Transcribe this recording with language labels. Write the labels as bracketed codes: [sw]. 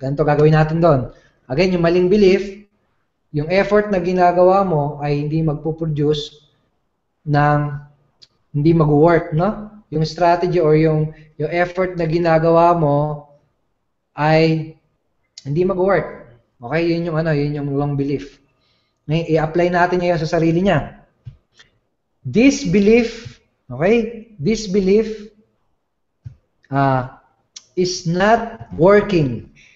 [tl] Ganito gagawin natin doon. Again, yung maling belief, yung effort na ginagawa mo ay hindi magpo-produce ng hindi mag-work, no? Yung strategy or yung effort na ginagawa mo ay hindi mag-work. Okay, yun yung wrong belief. Ngayon, i-apply natin ngayon sa sarili niya. [en] This belief, okay? This belief is not working.